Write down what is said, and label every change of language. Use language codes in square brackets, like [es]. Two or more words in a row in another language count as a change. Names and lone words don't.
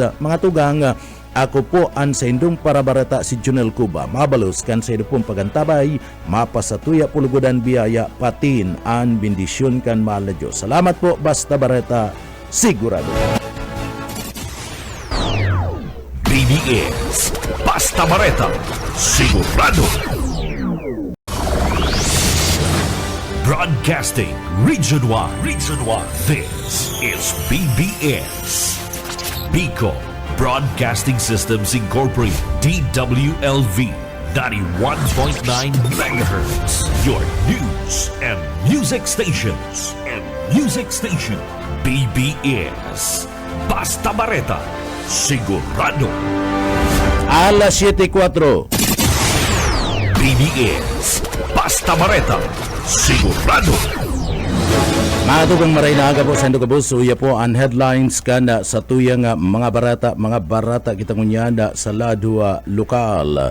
[bik] Mga tugang ako po ang sa indong para bareta si Junel Cuba mabalos kan sa idupong pagantabay mapasatuya pulugodan biyaya patin ang bendisyon kan mahal na Diyos. Salamat po basta bareta sigurado. BBS Basta Bareta Sigurado. [en] Broadcasting Region 1. This is BBS Bicol Broadcasting Systems Incorporated, DWLV 91.9 MHz. Your news and music stations. [bik] BBS Basta Bareta Sigurado. Alas 7:04. BBS Basta Bareta Sigurado. Mga tugang maray na aga po sa Indogabos, suya po ang headlines kana sa tuyang mga barata kita ngunyanda sa lado lokal.